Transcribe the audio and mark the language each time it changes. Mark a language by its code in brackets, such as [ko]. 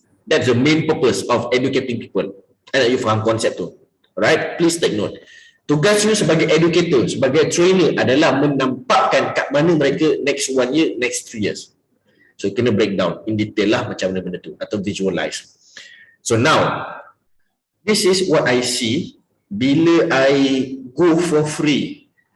[en] That's the main purpose of educating people. And you [ms] faham konsep tu. [en] Alright, please take note. [ms] Tugas you sebagai educator, sebagai trainer adalah menampakkan kat mana mereka [en] next 1 year, next 3 years. [ms] So kena [en] break down in detail [ms] lah macam mana benda tu atau visualize. [en] So now, this is what I see [ms] bila [en] I go for free.